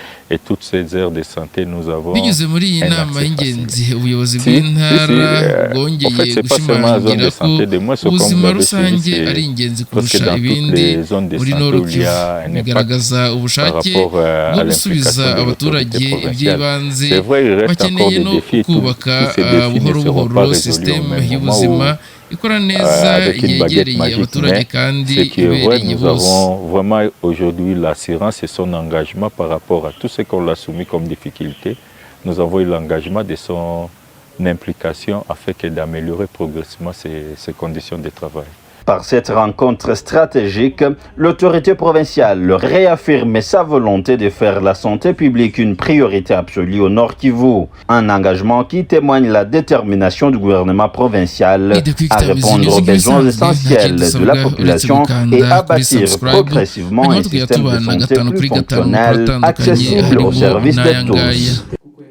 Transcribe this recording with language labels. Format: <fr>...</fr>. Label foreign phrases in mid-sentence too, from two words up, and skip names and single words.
<rw>Binyuze muri iyi nama y'ingenzi, ubuyobozi bw'intara bwongeye gushimangira ko ubuzima rusange ari ingenzi kurusha ibindi muri Nord Kivu. Bigaragaza ubushake bwo gusubiza abaturage iby'ibanze bakeneye no kubaka buhoro buhoro sisiteme y'ubuzima ikora neza, yegereye abaturage kandi ibereye bose.</rw> <fr>Nous avons vraiment aujourd'hui l'assurance et son engagement par rapport à tout ce qu'on l'a soumis comme difficulté. Nous avons eu l'engagement de son implication afin d'améliorer progressivement ses conditions de travail. Par cette rencontre stratégique, l'autorité provinciale réaffirme sa volonté de faire la santé publique une priorité absolue au Nord Kivu, un engagement qui témoigne la détermination du gouvernement provincial à répondre aux besoins essentiels de la population et à bâtir progressivement un système de santé plus fonctionnel, accessible aux services de tous.</fr>